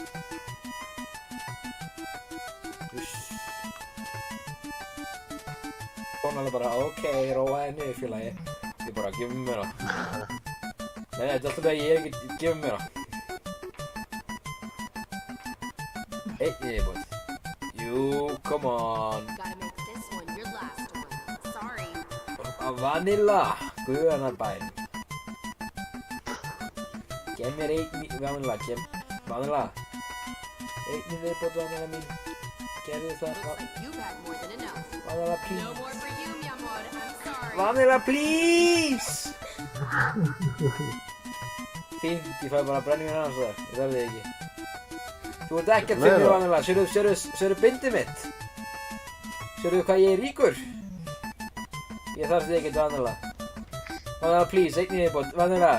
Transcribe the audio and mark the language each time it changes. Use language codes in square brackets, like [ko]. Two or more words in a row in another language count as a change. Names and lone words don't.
[is] Hún alveg bara, ok, róaði niður félagi. Ég bara, gefum mér það. Nei, þetta er alltaf að ég er ekki, gefum mér það. Einn viðbót. Jú, [en] come on. Gotta make this one your last one. Sorry. Vanilla, [is] guðanar bæn. Gef mér vanilla, vanilla. Einn viðbót, vanilla mín. Gerðu það, [en] Looks like you've had more than enough. vanilla, No please. more for you, [es] mi amor. [en] I'm sorry. Vanilla, please! [is] Fínt, ég fæ bara brennivín annars þar, ég þarf þig ekki. Þú ert ekkert fyrir mig, Vanilla, sérðu bindið mitt? Sérðu hvað ég er ríkur? Ég þarf þig ekkert, Vanilla. Vanilla, please, einn í viðbót, Vanilla.